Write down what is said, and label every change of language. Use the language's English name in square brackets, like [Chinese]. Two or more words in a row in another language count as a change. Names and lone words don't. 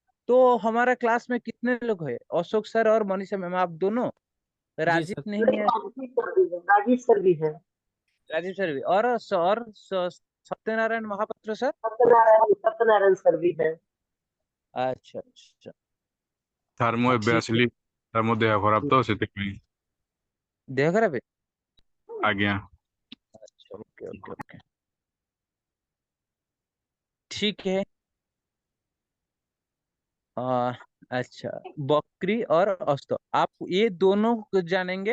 [Hindi] तो हमारा क्लास में कितने लोग हैं? अशोक सर और मनीषा मैम, आप दोनों? जी राजीव सर। नहीं है? राजीव सर भी है। राजीव सर भी, और सत्यनारायण महापात्र सर? सत्यनारायण सर भी है। अच्छा अच्छा, [Odia] ସାର୍ ମୁଁ ଏବେ [Hindi] ठीक है। [Odia] ଆସିଲି ସାର୍ ମୋ ଦେହ ଖରାପ ତ ସେଥିପାଇଁ। [Hindi] देह खराब है? [Odia] ଆଜ୍ଞା [Hindi] अच्छा, ओके ओके ओके, ठीक है। आ, अच्छा, बकरी और अस्त, आप ये दोनों को जानेंगे।